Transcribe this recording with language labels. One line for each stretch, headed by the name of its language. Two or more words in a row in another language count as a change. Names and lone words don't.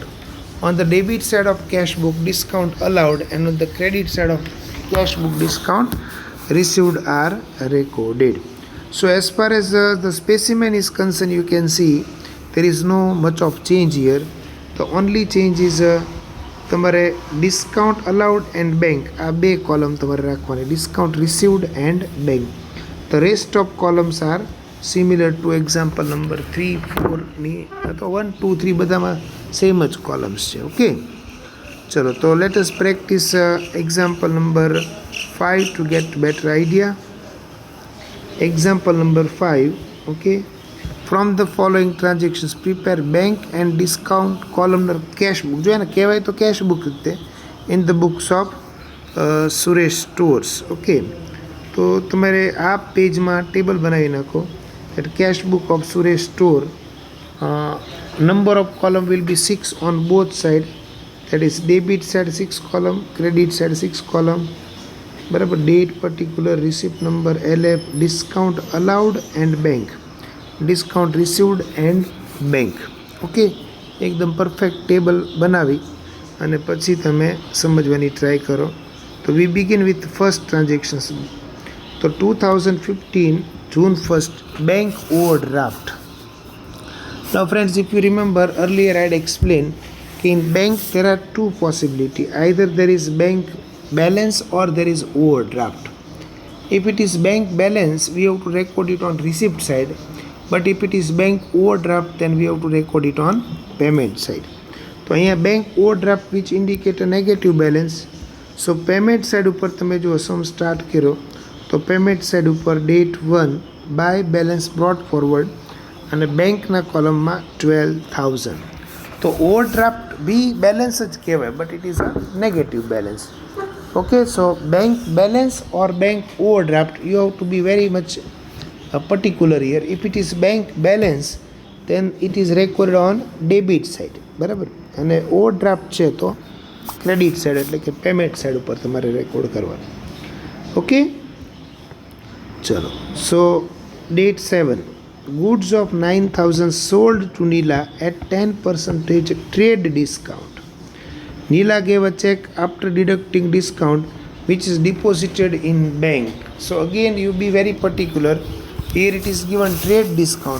English: On the debit side of cash book, discount allowed, and on the credit side of cash book, discount received are recorded. So as far as the specimen is concerned, you can see there is no much of change here. The only change is તમારે discount allowed and bank,
Gujarati: આ બે કોલમ તમારે રાખવાની,
English: discount received and bank. The rest of columns are similar to example number 3, 4 ની,
Gujarati: તો 1, 2, 3 બધામાં સેમ જ કોલમ્સ છે,
English: ઓકે.
Gujarati: ચલો, તો
English: let us practice example number 5 to get better idea. Example number 5, okay. From the following transactions, prepare bank and discount columnar cash book.
Gujarati: જો એને કહેવાય તો
English: cash book
Gujarati: જ તે,
English: in the books of સુરેશ સ્ટોર્સ, ઓકે.
Gujarati: તો તમારે આ પેજમાં ટેબલ બનાવી નાખો,
English: that cash book of Suresh store, number of column will be 6 on both side, that is debit side 6 column, credit side 6 column, બરાબર. date, particular, receipt number, LF, discount allowed and bank, discount received and bank, ઓકે.
Gujarati: એકદમ પરફેક્ટ ટેબલ બનાવી અને પછી તમે સમજવાની ટ્રાય કરો.
English: તો we begin with first transactions. તો 2015 June 1st, bank overdraft. Now friends, if you remember earlier I had explained in bank there are two possibilities, either there is bank balance or there is overdraft. If it is bank balance, we have to record it on receipt side, but if it is bank overdraft, then we have to record it on payment side.
Gujarati: તો અહીંયા
English: bank overdraft which indicate a negative balance. So payment side
Gujarati: ઉપર તમે જો સમ સ્ટાર્ટ કર્યો તો
English: payment side
Gujarati: ઉપર
English: date 1 by balance brought forward
Gujarati: અને બેંકના કોલમમાં 12,000. તો overdraft બી બેલેન્સ જ કહેવાય,
English: but it is a negative balance. Okay, so bank balance or bank overdraft, you have to be very much particular here. If it is bank balance, then it is recorded on debit side,
Gujarati: બરાબર. અને overdraft છે તો ક્રેડિટ સાઇડ, એટલે કે પેમેન્ટ સાઇડ ઉપર તમારે રેકોર્ડ કરવાનું, ઓકે.
English: ચલો, સો date 7, goods of 9,000 sold to Nila at 10% trade discount. Neela gave a check after deducting discount which is deposited in bank. So again you be very particular. Here it is given trade discount.